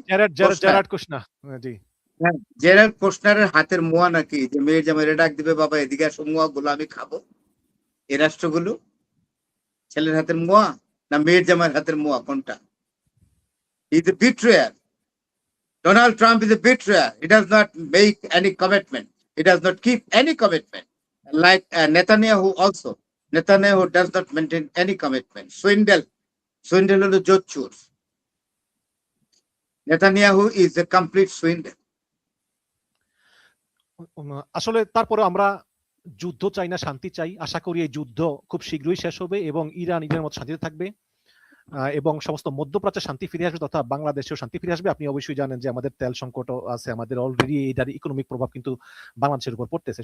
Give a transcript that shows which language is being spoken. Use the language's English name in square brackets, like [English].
[Bangla] Gerard Kushner, জি Gerard কুশনারের হাতের মোয়া নাকি, যে মেয়ের জামাই ডাক দিবে বাবা এদিকে আসো মোয়া গুলো আমি খাবো। এই রাষ্ট্রগুলো ছেলের হাতের মোয়া না মেয়ের জামাইয়ের হাতের মোয়া, কোনটা? [English] He is a betrayer. Donald Trump is a betrayer. He does not make any commitment. He does not keep any commitment. Like Netanyahu also. Netanyahu does not maintain any commitment. [Bangla] Swindle হলো জোচ্চুর। [English] Netanyahu is a complete swindle. [Bangla] আসলে তারপরে আমরা যুদ্ধ চাই না, শান্তি চাই। আশা করি এই যুদ্ধ খুব শীঘ্রই শেষ হবে এবং ইরানের মতো শান্তিতে থাকবে এবং সমস্ত মধ্যপ্রাচ্যে শান্তি ফিরে আসবে তথা বাংলাদেশেও শান্তি ফিরে আসবে। আপনি অবশ্যই জানেন যে আমাদের তেল সংকট আছে, আমাদের অলরেডি এটার ইকোনমিক প্রভাব কিন্তু বাংলাদেশের উপর পড়তেছে।